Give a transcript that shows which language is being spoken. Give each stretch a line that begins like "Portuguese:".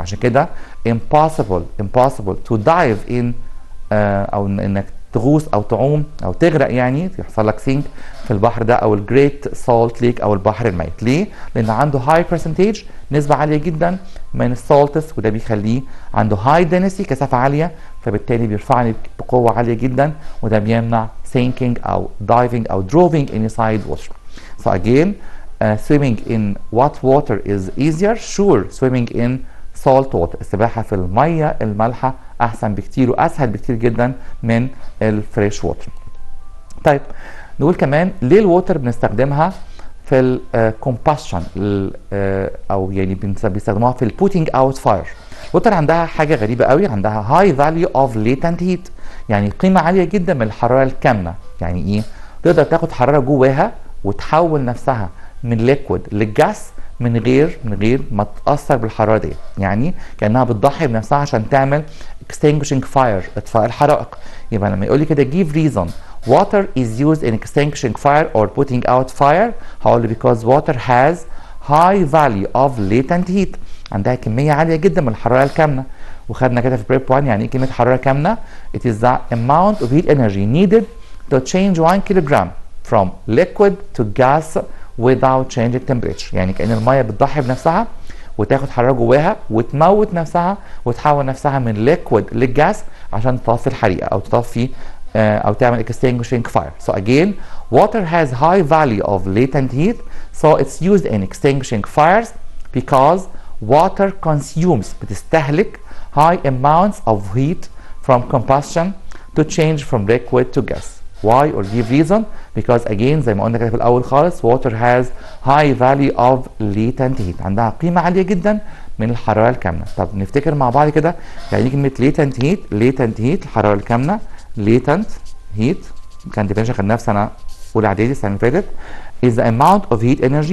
Arabic: عشان كده
English: impossible to dive in
Arabic: او انك تغوص او تعوم او تغرق، يعني يحصل لك سينك في البحر ده او الجريت سالت ليك او البحر الميت. ليه؟ لان عنده هاي برسنتيج، نسبه عاليه جدا من السالتس، وده بيخليه عنده هاي دنسي، كثافه عاليه، فبالتالي بيرفعني بقوه عاليه جدا، وده بيمنع sinking او diving او droving inside water.
English: So again swimming in what water is easier? Sure, swimming in salt water.
Arabic: السباحه في الميه المالحه احسن بكتير واسهل بكتير جدا من الفريش ووتر. طيب نقول كمان ليه الووتر بنستخدمها في الكومباشن او يعني بيستخدموها في البوتينج اوت فاير. الووتر عندها حاجه غريبه قوي، عندها هاي فاليو اوف ليتنت هيت، يعني قيمه عاليه جدا من الحراره الكامنه. يعني ايه؟ تقدر تاخد حراره جواها وتحول نفسها من ليكويد للجاس من غير ما تتاثر بالحراره دي، يعني كانها بتضحي بنفسها عشان تعمل extinguishing fire، اطفاء الحرائق. يبقى لما يقول لي كده
English: give reason water is used in extinguishing fire or putting out fire، هقول له because water has high value of latent heat،
Arabic: عندها كميه عاليه جدا من الحراره الكامنه. وخدنا كده في بريب 1 يعني ايه كلمه حراره كامنه.
English: it is the amount of heat energy needed to change 1 kilogram from liquid to gas without changing temperature.
Arabic: يعني كأن المية بتضحي بنفسها وتاخد حرارة جواها وتموت نفسها وتحول نفسها من liquid للجاس عشان تطفي الحريقة أو تطفي أو تعمل extinguishing fire.
English: So again, water has high value of latent heat, so it's used in extinguishing fires because water consumes،
Arabic: بتستهلك
English: high amounts of heat from combustion to change from liquid to gas. Why or give reason? Because again
Arabic: زي ما قلنا كده في الأول خالص
English: water has high value of latent heat،
Arabic: عندها قيمة عالية جدا من الحرارة الكامنة. طب نفتكر مع بعض كده يعني كلمة latent heat الحرارة الكامنة. latent heat كان definition خدناها في سنة أولى إعدادي السنة اللي فاتت
English: is the amount of heat energy.